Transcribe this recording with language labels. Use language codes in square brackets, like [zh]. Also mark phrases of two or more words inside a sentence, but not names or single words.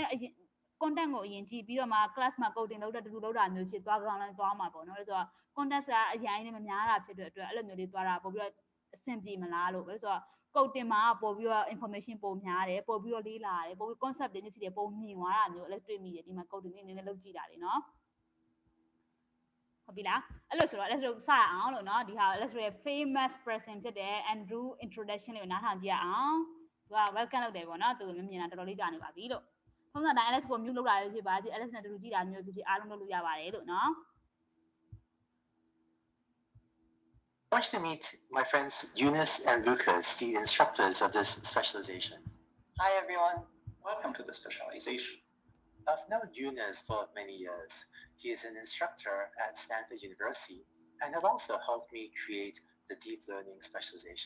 [my] content ကိုအရင်ကြည့်ပြီးတော့မှ class မှာ coding လုပ်တဲ့တူတူလုပ်တာမျိုးဖြစ်သွားကောင်းလဲသွားမှာပေါ့နော်အဲ့ဆိုတော့ content ကအရင်နဲ့မများတာဖြစ်တဲ့အတွက်အဲ့လိုမျိုးလေးသွားတာ ပို့ပြီးတော့အဆင်ပြေမလားလို့အဲ့ဆိုတော့ coding မှာပို့ပြီးတော့ information ပိုများတယ်ပို့ပြီးတော့လေးလာတယ်ပို့ပြီး concept တွေနဲ့စီတယ်ပိုမြင်သွားတာမျိုးအဲ့တွေ့မိတယ်ဒီမှာ coding လေးနည်းနည်းလုပ်ကြည့်တာလေနော်ဟုတ်ပြီလားအဲ့လိုဆိုတော့ let's စရအောင်လို့เนาะဒီဟာ let's ရဲ့ [en] famous person [my] ဖြစ်တဲ့ Andrew introduction လေးကိုနားထောင်ကြည့်ရအောင်သူက welcome လုပ်တယ်ပေါ့เนาะသူမမြင်တာတော်တော်လေးကြာနေပါပြီလို့ထုံးစံတိုင်း LS ကို mute လုပ်တာလေးဖြစ်ပါဒီ LS နဲ့တူတူကြည့်တာမျိုးဖြစ်အားလုံးလုပ်လို့ရပါတယ်လို့เนาะ [en] I want you to meet my friends Eunice and Lucas, the instructors of this specialization. Hi everyone. Welcome to the specialization. I've known Eunice for many years. He is an instructor at Stanford University and has also helped me create the deep learning specialization.